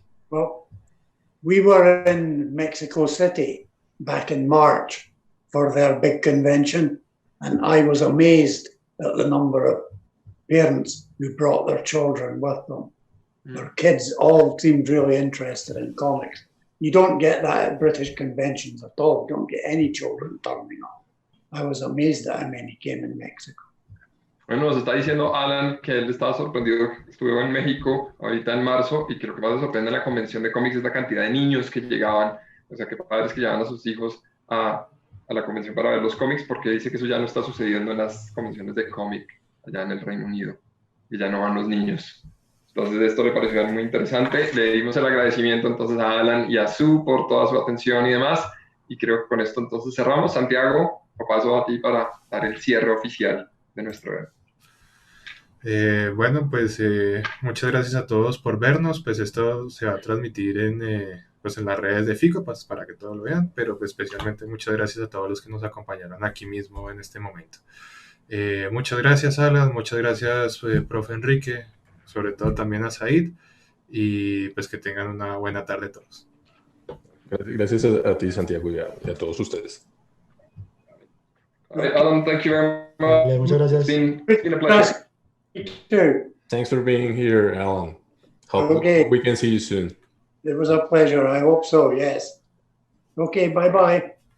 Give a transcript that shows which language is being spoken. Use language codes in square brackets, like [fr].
[en] Well, we were in Mexico City back in March for their big convention, and I was amazed at the number of parents who brought their children with them. Their kids all seemed really interested in comics. You don't get that at British conventions at all. You don't get any children turning up. I was amazed at how many came in Mexico. [es] Bueno, nos está diciendo Alan que él estaba sorprendido. Estuvo en México ahorita en marzo y que lo que más le sorprende en la convención de cómics es la cantidad de niños que llegaban, o sea, que padres que llevaban a sus hijos a la convención para ver los cómics, porque dice que eso ya no está sucediendo en las convenciones de cómic allá en el Reino Unido, y ya no van los niños. Entonces esto le pareció muy interesante. Le dimos el agradecimiento entonces a Alan y a Sue por toda su atención y demás, y creo que con esto entonces cerramos. Santiago, lo paso a ti para dar el cierre oficial de nuestro evento. Bueno, pues muchas gracias a todos por vernos. Pues esto se va a transmitir pues en las redes de FICO, pues, para que todos lo vean, pero pues, especialmente muchas gracias a todos los que nos acompañaron aquí mismo en este momento. Muchas gracias, Alan, muchas gracias, profe Enrique, sobre todo también a Said, y pues que tengan una buena tarde todos. Gracias a ti, Santiago, y a todos ustedes. [en] Alan, thank you very much. [es] Muchas gracias. [en] It's been a pleasure. Thanks for being here, Alan. Hope we can see you soon. It was a pleasure. I hope so, yes. Okay, bye-bye.